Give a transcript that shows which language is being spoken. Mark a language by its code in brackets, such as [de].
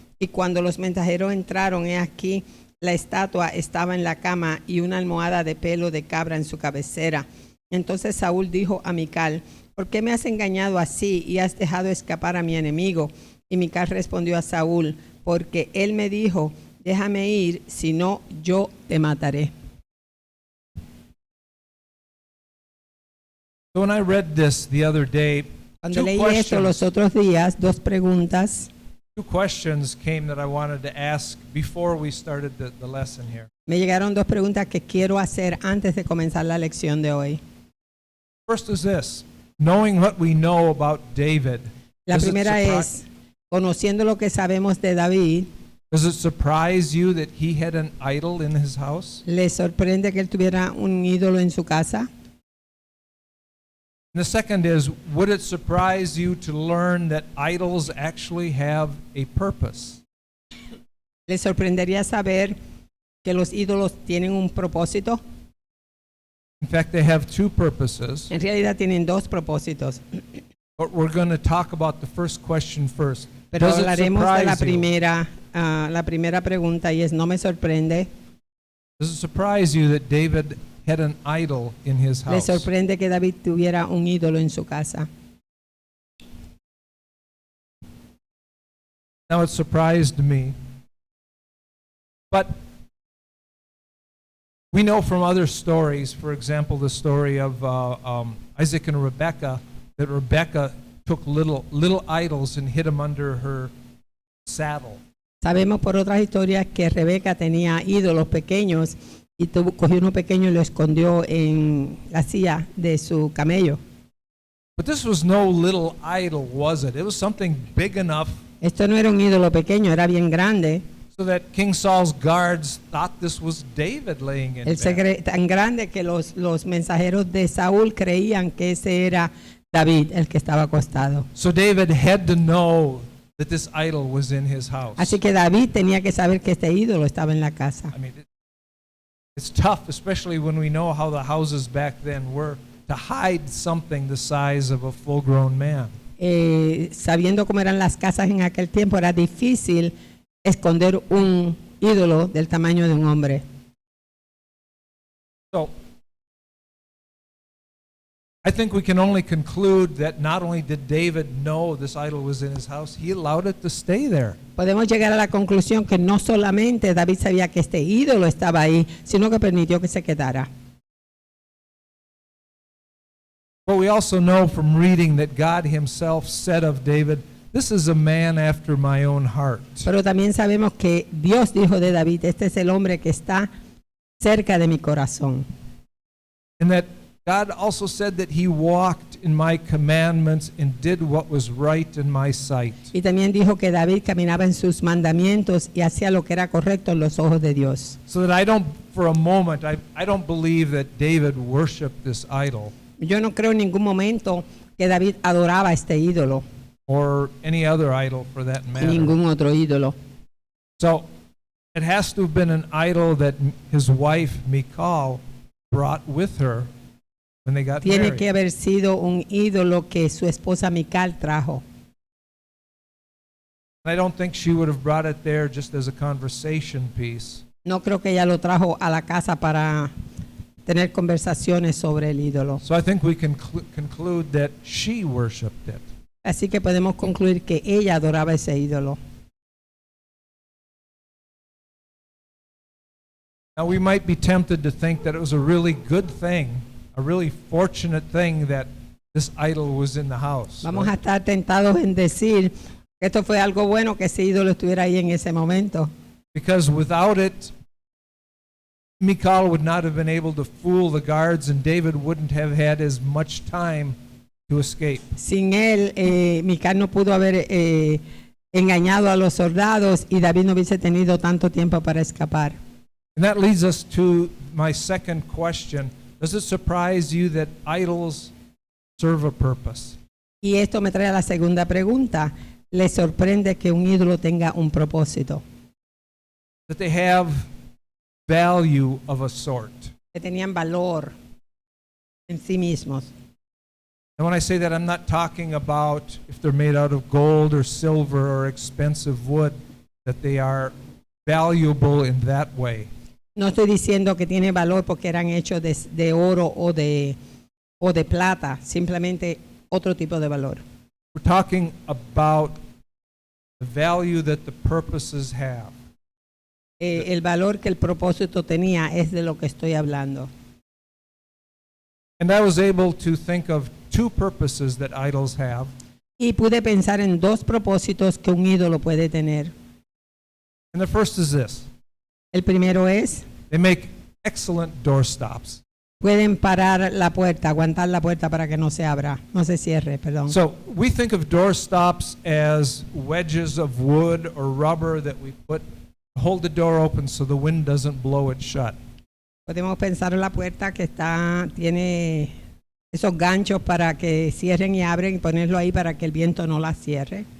[es] Y cuando los mensajeros entraron, he aquí, la estatua estaba en la cama y una almohada de pelo de cabra en su cabecera. Entonces Saúl dijo a Mical: ¿por qué me has engañado así y has dejado escapar a mi enemigo? Y Mical respondió a Saúl: porque él me dijo: déjame ir, si no, yo te mataré. [en] So when I read this the other day, [es] Cuando leí esto los otros días, dos preguntas [en] two questions came that I wanted to ask before we started the lesson here. [es] me llegaron, dos preguntas que quiero hacer antes de comenzar la lección de hoy. [en] First is this: knowing what we know about David, [es] La [en] does it [es] primera [en] surpri- [es] es, conociendo lo que sabemos de David, [en] does it surprise you that he had an idol in his house? [es] ¿le sorprende que él tuviera un ídolo en su casa? [en] And the second is, would it surprise you to learn that idols actually have a purpose? [es] ¿Le sorprendería saber que los ídolos tienen un propósito? [en] In fact, they have two purposes. [es] En realidad tienen dos propósitos, [en] But we're going to talk about the first question first. [es] pero [en] Does it [es] hablaremos de [en] surprise you? [es] la primera pregunta, y es: ¿no me sorprende? [en] Does it surprise you that David had an idol in his [es] ¿Le [en] house? [es] sorprende que David tuviera un ídolo en su casa? [en] Now, it surprised me. But we know from other stories, for example, the story of Isaac and Rebekah, that Rebekah took little idols and hid them under her saddle. [es] Sabemos por otras historias que Rebeca tenía ídolos pequeños y cogió uno pequeño y lo escondió en la silla de su camello. [en] But this was no little idol, was it? It was something big enough [es] Esto no era un ídolo pequeño, era bien grande. [en] so that King Saul's guards thought this was David laying in bed. [es] Tan grande que los mensajeros de Saúl creían que ese era David, el que estaba acostado. [en] So David had to know that this idol was in his house. [es] Así que David tenía que saber que este ídolo estaba en la casa. [en] I mean, it's tough, especially when we know how the houses back then were, to hide something the size of a full-grown man. [es] Sabiendo cómo eran las casas en aquel tiempo, era difícil esconder un ídolo del tamaño de un hombre. [en] So, I think we can only conclude that not only did David know this idol was in his house, he allowed it to stay there. [es] Podemos llegar a la conclusión que no solamente David sabía que este ídolo estaba ahí, sino que permitió que se quedara. [en] But we also know from reading that God himself said of David, "This is a man after my own heart." [es] Pero también sabemos que Dios dijo de David: este es el hombre que está cerca de mi corazón. [en] And that God also said that he walked in my commandments and did what was right in my sight. [es] Y también dijo que David caminaba en sus mandamientos y hacía lo que era correcto en los ojos de Dios. [en] So that I don't, for a moment, I don't believe that David worshiped this idol [es] Yo no creo en ningún momento que David adoraba este ídolo, [en] or any other idol for that [es] ni [en] matter. [es] ningún otro ídolo. [en] So it has to have been an idol that his wife, Michal, brought with her when they got [es] Tiene [en] married. [es] que haber sido un ídolo que su esposa Mical trajo. [en] I don't think she would have brought it there just as a conversation piece. [es] No creo que ella lo trajo a la casa para tener conversaciones sobre el ídolo. [en] So I think we can conclude that she worshiped it. [es] Así que podemos concluir que ella adoraba ese ídolo. [en] Now we might be tempted to think that it was a really good thing, a really fortunate thing that this idol was in the house. [es] Vamos a [en] right? [es] estar tentados en decir que esto fue algo bueno que ese ídolo estuviera ahí en ese momento. [en] Because without it, Michal would not have been able to fool the guards, and David wouldn't have had as much time to escape. [es] Sin él, Mical no pudo haber engañado a los soldados y David no hubiese tenido tanto tiempo para escapar. [en] And that leads us to my second question. Does it surprise you that idols serve a purpose? [es] Y esto me trae a la segunda pregunta. ¿Les sorprende que un ídolo tenga un propósito? [en] That they have value of a sort. [es] Que tenían valor en sí mismos. [en] And when I say that, I'm not talking about if they're made out of gold or silver or expensive wood, that they are valuable in that way. [es] No estoy diciendo que tiene valor porque eran hechos de oro o de plata, simplemente otro tipo de valor. [en] We're talking about the value that the purposes have. [es] El valor que el propósito tenía es de lo que estoy hablando. [en] And I was able to think of two purposes that idols have. [es] Y pude pensar en dos propósitos que un ídolo puede tener. [en] And the first is this. [es] El primero es, [en] They make excellent doorstops. [es] pueden parar la puerta, aguantar la puerta para que no se abra, no se cierre, perdón. [en] So we think of doorstops as wedges of wood or rubber that we put to hold the door open so the wind doesn't blow it shut. [es] Podemos pensar en la puerta que tiene esos ganchos para que cierren y abren y ponerlo ahí para que el viento no la cierre.